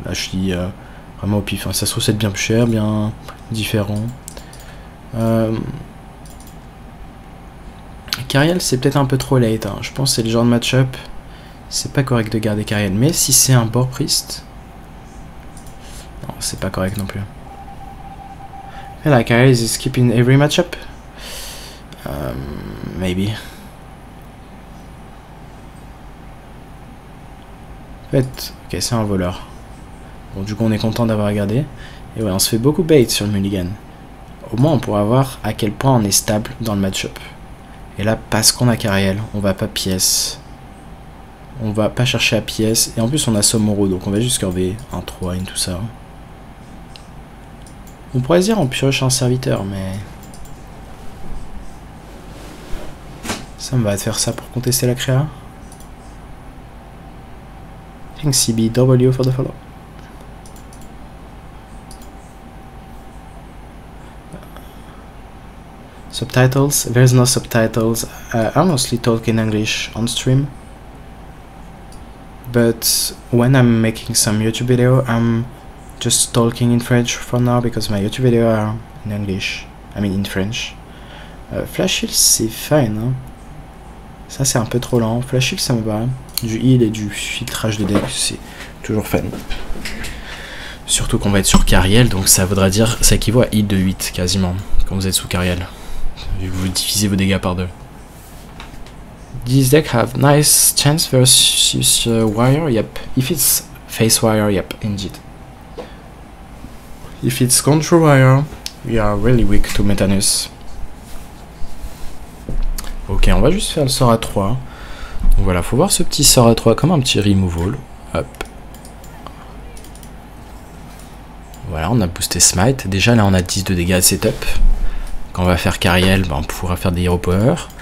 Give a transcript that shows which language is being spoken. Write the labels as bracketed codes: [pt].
[fr] Là, je dis vraiment au pif, hein. Ça se trouve, c'est bien plus cher, bien différent. Cariel, c'est peut-être un peu trop late, hein. Je pense que c'est le genre de match-up. C'est pas correct de garder Cariel, mais si c'est un board priest, non, c'est pas correct non plus. Et là, [en] Cariel is skipping every matchup. Maybe. [fr] En fait, ok, c'est un voleur. Bon, du coup, on est content d'avoir regardé. Et ouais, on se fait beaucoup bait sur le mulligan. Au moins, on pourra voir à quel point on est stable dans le match-up. Et là, parce qu'on a Cariel, on va pas pièce. On va pas chercher à pièce. Et en plus, on a Somoro, donc on va juste curver un 3 et tout ça. On pourrait se dire on pioche un serviteur, mais... Ça me va de faire ça pour contester la créa. [en] Thanks CBW for the follow. Subtitles? There's no subtitles. I mostly talk in English on stream. But when I'm making some YouTube video, I'm just talking in French for now because my YouTube video are in English. I mean in French. [fr] Flash Heal c'est fine, hein. Ça c'est un peu trop lent. Flash Heal ça me va. Du heal et du filtrage de deck c'est toujours fun. Surtout qu'on va être sur Cariel, donc ça voudra dire, ça équivaut à heal de 8 quasiment quand vous êtes sous Cariel. Vu que vous divisez vos dégâts par 2. [en] These decks have nice chance versus Wire, yep. If it's Face Wire, yep, indeed. If it's Control Wire, we are really weak to Metanus. [fr] Ok, on va juste faire le sort à 3. Donc voilà, faut voir ce petit sort à 3 comme un petit removal. Hop. Voilà, on a boosté Smite. Déjà là, on a 10 de dégâts de setup. Quand on va faire Cariel, ben, on pourra faire des Hero Power.